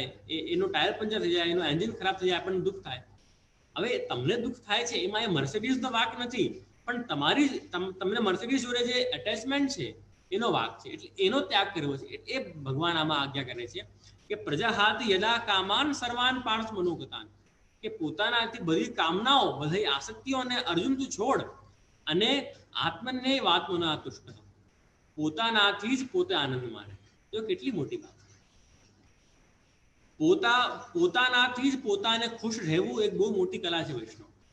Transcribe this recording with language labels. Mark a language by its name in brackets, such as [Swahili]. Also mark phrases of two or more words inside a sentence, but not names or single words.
[Gujarati] એનો ટાયર પંચર થઈ જાય, એનો એન્જિન ખરાબ થઈ જાય, આપણને દુઃખ થાય. હવે તમને દુઃખ થાય છે એમાં એ મર્સિડીઝનો વાંક નથી, પણ તમને મર્સિડીઝ જોડે જે એટેચમેન્ટ છે એનો વાંક છે. એટલે એનો ત્યાગ કરવો છે. એ ભગવાન આમાં આજ્ઞા કરે છે કે [Sanskrit] प्रजाहाति यदा कामान सर्वान पार्थ मनोगतान, [Gujarati] કે પોતાનાથી બધી કામનાઓ, બધી આસક્તિઓને અર્જુન તું છોડ અને [Sanskrit] आत्मनैवात्मना तुष्टः, [Gujarati] પોતાનાથી જ પોતે આનંદ માને. તો કેટલી મોટી વાત. પોતાનાથી જ પોતાને ખુશ રહેવું એક બહુ મોટી કલા છે વૈષ્ણવ.